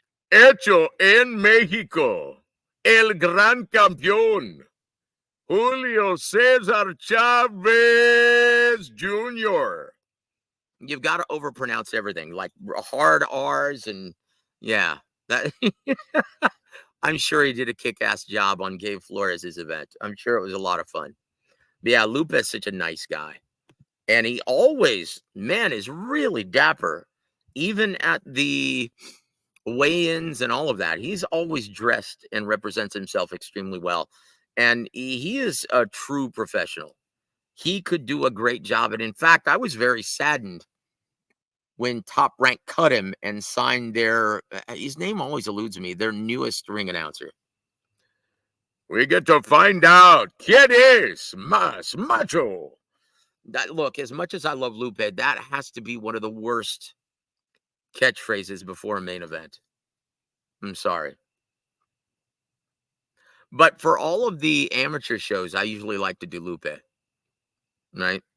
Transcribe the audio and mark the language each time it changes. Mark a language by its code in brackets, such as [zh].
[es] Hecho en México, el gran campeón, Julio Cesar Chavez Jr. [en] You've got to overpronounce everything, like hard R's, and yeah, that. I'm sure he did a kick-ass job on Gabe Flores' event. I'm sure it was a lot of fun. But yeah, Lupe is such a nice guy, and he always, man, is really dapper, even at the weigh-ins and all of that. He's always dressed and represents himself extremely well, and he is a true professional. He could do a great job. And in fact, I was very saddened when Top Rank cut him and signed his name always eludes me, their newest ring announcer. We get to find out [es] quién es más macho. [en] Look, as much as I love Lupe, that has to be one of the worst catchphrases before a main event. I'm sorry. But for all of the amateur shows, I usually like to do Lupe. Right?